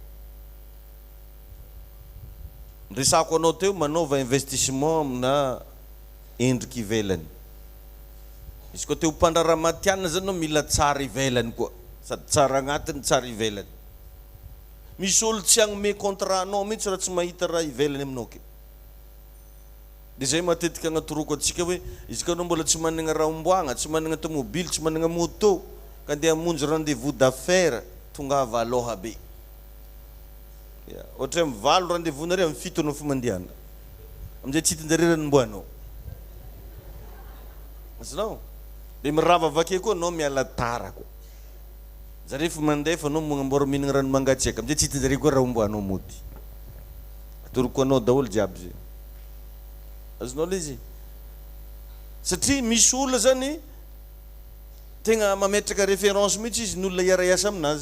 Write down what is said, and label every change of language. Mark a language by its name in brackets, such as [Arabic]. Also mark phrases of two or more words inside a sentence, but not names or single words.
[Malagasy] resako anao teo manaova investissement amina endriky ivelany izy koa teo mpandraramatiana zany no mila tsara ivelany koa sady tsara agnatiny tsara ivelany misy olo tsy agnome contrat anao mihitsy raha tsy mahita raha ivelany aminao ke dia zay matetika agnatoroko atsika hoe izy ka anao mbola tsy managna raha omboagna, tsy managna tomobily, tsy managna moto ka andeha hamonjy [French] rendez-vous d'affaires [Malagasy] tongava aloha be. Ohatra hoe mivalo rendez-vous nareo amin'ny 7 anao fa mandehana amin'izay tsy hitan-jareo ranomboanao. Azonao dia mirava avake koa anao miala tara koa. Zareo fa mandeha fa anao magnamboara mihinagna rano mangatsiaka amin'izay tsy hitan-jareo koa raha omboanao mody. Atoroko anao daholo jiaby zay. Azonao le izy satria misy olona zany tegna mametraka référence mihitsy izy n'olona hiara-iasa aminazy.